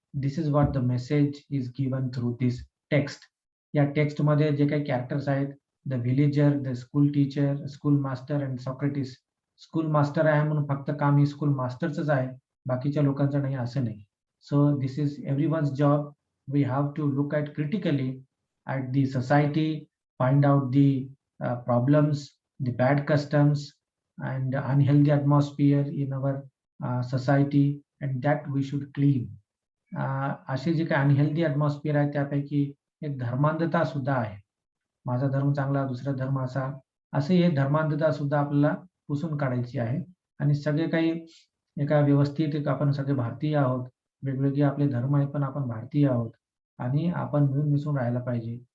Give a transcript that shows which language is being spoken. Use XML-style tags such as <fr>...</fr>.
<en>This is what the message is given through this text.</en> <mr>या टेक्स्टमध्ये जे काही कॅरेक्टर्स आहेत,</mr> <en>The villager, the school teacher, school master and Socrates.</en> <mr>School master आहे म्हणून फक्त काम हे स्कूल मास्टरचंच आहे, बाकीच्या लोकांचं नाही असं नाही.</mr> <en>So this is everyone's job. We have to look at critically at the society, find out the problems, the bad customs, and unhealthy atmosphere in our society, and that we should clean.</en> <mr>असे जे काही unhealthy atmosphere आहे त्यापैकी एक धर्मांधता सुद्धा आहे. माझा धर्म चांगला, दुसरा धर्म असा. असे हे धर्मांधता सुद्धा आपल्याला पुसून काढायची आहे आणि सगळे काही एका व्यवस्थित एक आपण सगळे भारतीय आहोत. वेगवेगळे आपले धर्म आहेत, पण आपण भारतीय आहोत आणि आपण मिळून मिसळून राहायला पाहिजे.</mr>